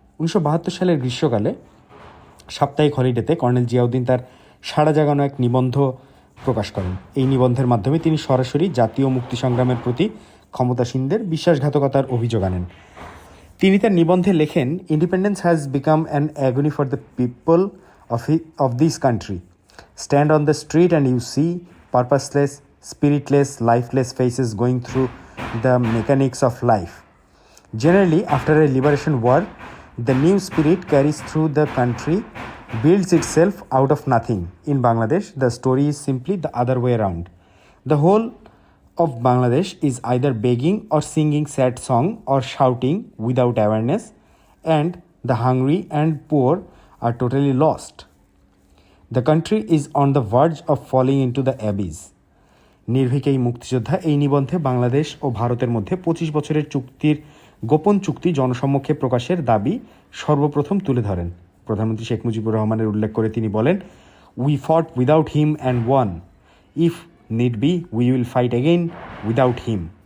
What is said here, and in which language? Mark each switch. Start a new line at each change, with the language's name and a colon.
Bangla: 1972 সালের গ্রীষ্মকালে সাপ্তাহিক হলিডেতে কর্নেল জিয়াউদ্দিন তার সাড়া জাগানো এক নিবন্ধ প্রকাশ করেন। এই নিবন্ধের মাধ্যমে তিনি সরাসরি জাতীয় মুক্তি সংগ্রামের প্রতি ক্ষমতাসীনদের বিশ্বাসঘাতকতার অভিযোগ আনেন। তিনি তার নিবন্ধে লেখেন,
English: Independence has become an agony for the people of this country. Stand on the street and you see purposeless, spiritless, lifeless faces going through the mechanics of life. Generally, after a liberation war, the new spirit carries through the country, builds itself out of nothing. In Bangladesh, the story is simply the other way around. The whole of Bangladesh is either begging or singing sad song or shouting without awareness, and the hungry and poor are totally lost. The country is on the verge of falling into the abyss.
Bangla: নির্ভীক এই মুক্তিযোদ্ধা এই নিবন্ধে বাংলাদেশ ও ভারতের মধ্যে 25 বছরের চুক্তির গোপন চুক্তি জনসম্মুখে প্রকাশের দাবি সর্বপ্রথম তুলে ধরেন। প্রধানমন্ত্রী শেখ মুজিবুর রহমানের উল্লেখ করে তিনি বলেন,
English: We fought without him and won, if need be we will fight again without him.